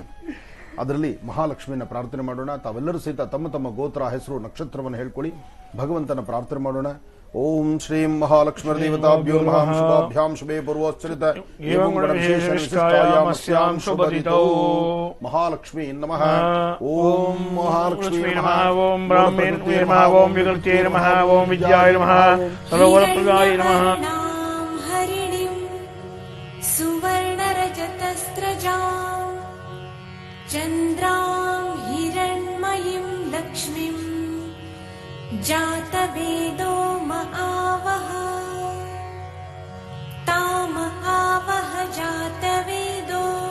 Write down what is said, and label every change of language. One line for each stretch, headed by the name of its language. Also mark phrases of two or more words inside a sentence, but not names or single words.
Kannada: ಅದರಲ್ಲಿ ಮಹಾಲಕ್ಷ್ಮಿಯನ್ನ ಪ್ರಾರ್ಥನೆ ಮಾಡೋಣ. ತಾವೆಲ್ಲರೂ ಸಹಿತ ತಮ್ಮ ತಮ್ಮ ಗೋತ್ರ, ಹೆಸರು, ನಕ್ಷತ್ರವನ್ನು ಹೇಳ್ಕೊಳ್ಳಿ. ಭಗವಂತನ ಪ್ರಾರ್ಥನೆ ಮಾಡೋಣ.
Sanskrit: ಓಂ ಶ್ರೀಂ ಮಹಾಲಕ್ಷ್ಮೀ ದೇವತಾಭ್ಯೋ ನಮಃ. ಶುಭಾಭ್ಯಾಂ ಶುಭೇ ಪೂರ್ವೋಚ್ಚರಿತ ಏವಂ ಗುಣವಿಶೇಷಾಯಾಮಸ್ಯಾಂ ಶುಭದಿತೌ ಮಹಾಲಕ್ಷ್ಮೀ ನಮಃ. ಓಂ ಮಹಾಲಕ್ಷ್ಮೀ ನಮಃ. ಓಂ ಬ್ರಾಹ್ಮಣೇ ನಮಃ. ಓಂ ವಿಕೃತೇ ನಮಃ. ಓಂ ವಿದ್ಯಾಯ ನಮಃ. ಸರ್ವವರಪ್ರದಾಯ ನಮಃ. ಹರಿಣಿಂ ಸುವರ್ಣರಜತಸ್ತ್ರಜಾಂ ಚಂದ್ರಾಂ ಹಿರಣ್ಮಯೀಂ ಲಕ್ಷ್ಮೀಂ ಜಾತವೇದೋ ಮಹಾವಹ ತಾಮ ಆವಹ ಜಾತವೇದೋ